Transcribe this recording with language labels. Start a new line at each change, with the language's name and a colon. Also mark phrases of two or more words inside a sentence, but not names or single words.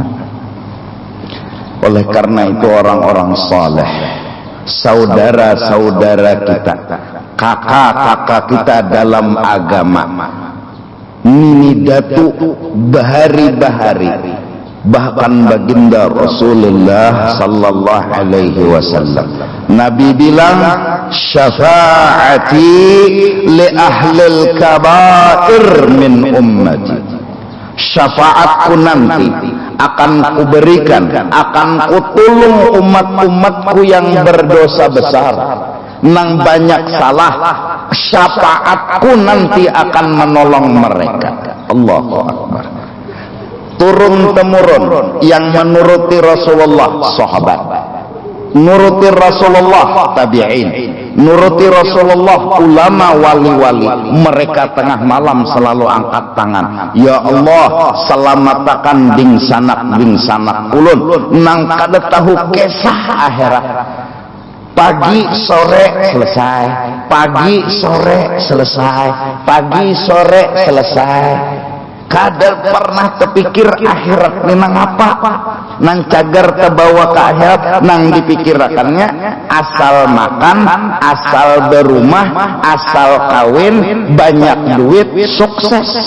Indonesian: Oleh karena itu orang-orang saleh, saudara-saudara kita, kakak-kakak kita dalam agama, nini datu bahari-bahari Bahkan baginda Rasulullah
Arabic: صلى الله عليه وسلم
Indonesian: Nabi bilang,
Arabic: شفاعتي لأهل الكبائر من أمتي.
Indonesian: Syafaatku nanti akan kuberikan, akan kutulung umat-umatku yang berdosa besar,
Banjar: nang banyak salah.
Indonesian: Syafaatku nanti akan menolong mereka.
Arabic: الله أكبر.
Indonesian: Turun temurun yang menuruti Rasulullah sahabat, nuruti Rasulullah tabi'in, nuruti Rasulullah ulama wali-wali. Mereka tengah malam selalu angkat tangan,
Arabic: ya Allah
Banjar: selamatakan ding sanak ulun nang kada tahu kisah akhirat.
Indonesian: Pagi sore selesai, pagi sore selesai, pagi sore selesai.
Banjar: Kada pernah terpikir akhirat ni nang apa, nang cagar terbawa ke akhirat, nang dipikirakannya asal makan, asal berumah, asal kawin, banyak duit, sukses.